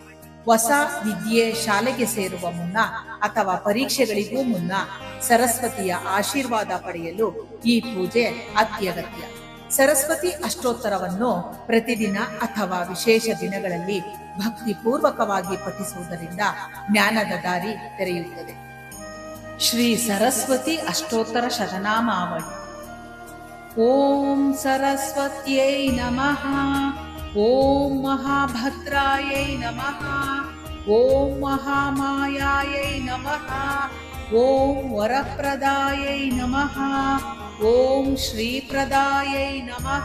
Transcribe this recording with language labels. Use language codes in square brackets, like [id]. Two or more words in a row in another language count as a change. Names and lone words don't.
[kn] ಹೊಸ ವಿದ್ಯೆ ಶಾಲೆಗೆ ಸೇರುವ ಮುನ್ನ ಅಥವಾ ಪರೀಕ್ಷೆಗಳಿಗೂ ಮುನ್ನ ಸರಸ್ವತಿಯ ಆಶೀರ್ವಾದ ಪಡೆಯಲು ಈ ಪೂಜೆ ಅತ್ಯಗತ್ಯ. ಸರಸ್ವತಿ ಅಷ್ಟೋತ್ತರವನ್ನು ಪ್ರತಿದಿನ ಅಥವಾ ವಿಶೇಷ ದಿನಗಳಲ್ಲಿ ಭಕ್ತಿಪೂರ್ವಕವಾಗಿ ಪಠಿಸುವುದರಿಂದ ಜ್ಞಾನದ ದಾರಿ ತೆರೆಯುತ್ತದೆ. ಶ್ರೀ ಸರಸ್ವತಿ ಅಷ್ಟೋತ್ತರ ಶತನಾಮಾವಳಿ. [sa] ಓಂ ಸರಸ್ವತ್ಯೈ ನಮಃ. ಓಂ ಮಹಾಭದ್ರಾಯೈ ನಮಃ. ಓಂ ಮಹಾಮಾಯಾಯೈ ನಮಃ. ಓಂ ವರಪ್ರದಾಯೈ ನಮಃ. ಓಂ ಶ್ರೀಪ್ರದಾಯೈ ನಮಃ.